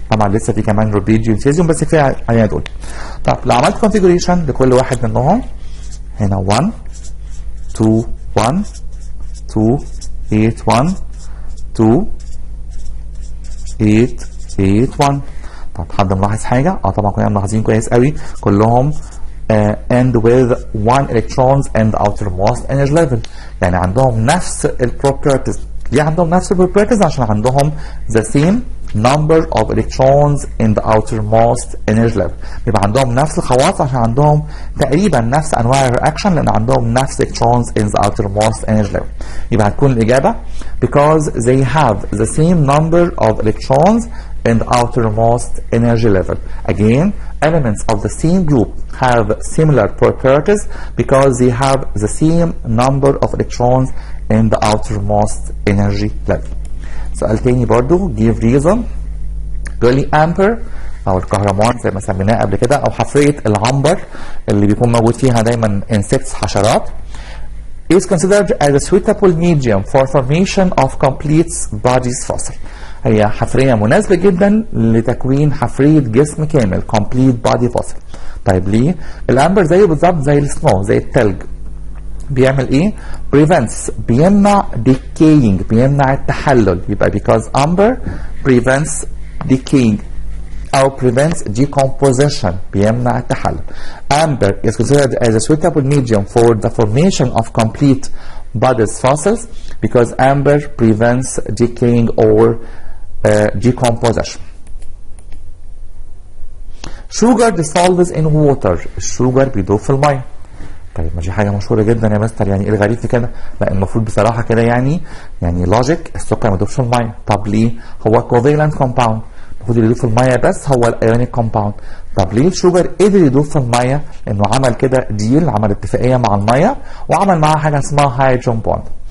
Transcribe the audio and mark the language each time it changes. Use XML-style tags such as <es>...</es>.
<ar>طبعا لسه في كمان روبيديوم سيزيوم بس كفايه علينا دول. طب لو عملت كونفيجريشن لكل واحد منهم هنا 1 2 1 2 8 1 2 8 8 1. طب حد ملاحظ حاجه؟ طبعا كلنا ملاحظين كويس قوي كلهم</ar> <en>end with 1 electrons and the outermost energy level.</en> <ar>يعني عندهم نفس البروبرتيز. ليه عندهم نفس البروبرتيز؟ عشان عندهم</ar> <en>the same number of electrons in the outermost energy level.</en> <ar>بيبقى عندهم نفس الخواص عشان عندهم تقريبا نفس انواع الرياكشن، لان عندهم نفس</ar> <en>electrons in the outermost energy level.</en> <ar>يبقى هتكون الاجابه</ar> <en>because they have the same number of electrons in the outermost energy level. Again, elements of the same group have similar properties because they have the same number of electrons in the outermost energy level.</en> <ar>سؤال تاني برضو</ar> <en>give reason.</en> <ar>قال لي امبر او الكهرمان زي ما سميناه قبل كده، او حفريه العنبر اللي بيكون موجود فيها دايما insects حشرات</ar> <en>is considered as a suitable medium for formation of complete bodies fossil.</en> <ar>هي حفريه مناسبه جدا لتكوين حفريه جسم كامل</ar> <en>complete body fossil.</en> <ar>طيب ليه؟ الامبر زيه بالظبط زي السنو، زي الثلج. بيعمل ايه؟ prevents بيمنع decaying، بيمنع التحلل.</ar> <en>يبقى because amber prevents decaying او prevents decomposition،</en> <ar>بيمنع التحلل.</ar> <en>Amber is considered as a suitable medium for the formation of complete bodies fossils because amber prevents decaying or decomposition. Sugar dissolves in water.</en> <ar>الشوجر بيدوب في الميه. طيب ما دي حاجه مشهوره جدا يا مستر، يعني ايه الغريب في كده؟ لا المفروض بصراحه كده يعني لوجيك السكر ما يدوبش في الميه. طب ليه؟ هو كوفيلنت كومباوند، المفروض يدوب في الميه بس هو الايونيك كومباوند. طب ليه الشوجر قدر يدوب في الميه؟ لانه عمل كده ديل، عمل اتفاقيه مع الميه وعمل معاها حاجه اسمها هيدروجين بوند.</ar>